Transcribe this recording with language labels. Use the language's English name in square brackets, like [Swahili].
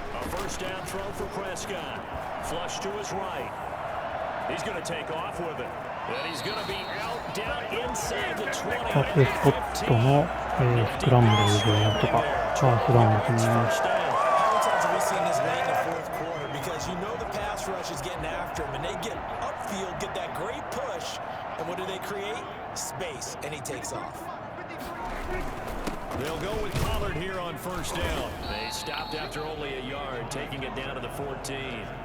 [English] First down throw for Prescott. Flush to his right. He's going to take off with it. And he's going to be out down inside the 20. [Japanese] プレスコットの、スクランブルでなんとかファーストダウンですね。 [English] How many times have we seen this late in the fourth quarter? Because you know the pass rush is getting after him, and they get upfield, get that great push, and what do they create? Space, and he takes off. They'll go with Pollard here on first down. They stopped after only a yard, taking it down to the 14.